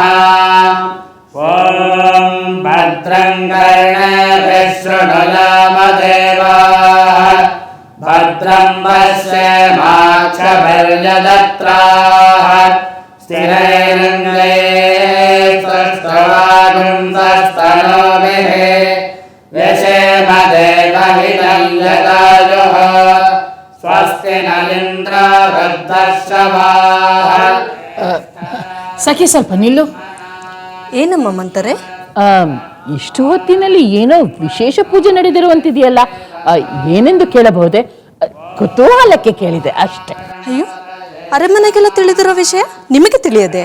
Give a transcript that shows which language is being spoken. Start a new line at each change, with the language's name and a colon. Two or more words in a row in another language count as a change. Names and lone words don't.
Sanskrit: ॐ भद्रं कर्णेभिः शृणुयामदेवाः भद्रं पश्येमाक्षभिर्यजत्राः स्थिरैरङ्गैस्तवागुंसस्तनोभिः व्यशेम देवहितं यदायुः स्वस्ति न इंद्रो वृद्धश्रवाः।
Kannada: ಸಖಿ, ಸ್ವಲ್ಪ ನಿಲ್ಲು. ಏನಮ್ಮ ಮಂತಾರೆ? ಇಷ್ಟು ಹೊತ್ತಿನಲ್ಲಿ ಏನೋ ವಿಶೇಷ ಪೂಜೆ ನಡೆದಿರುವಂತಿದೆಯಲ್ಲ, ಏನೆಂದು ಕೇಳಬಹುದೇ? ಕುತೂಹಲಕ್ಕೆ ಕೇಳಿದೆ ಅಷ್ಟೇ. ಅಯ್ಯೋ, ಅರಮನೆಗೆಲ್ಲ ತಿಳಿದಿರೋ ವಿಷಯ ನಿಮಗೆ ತಿಳಿಯದೆ?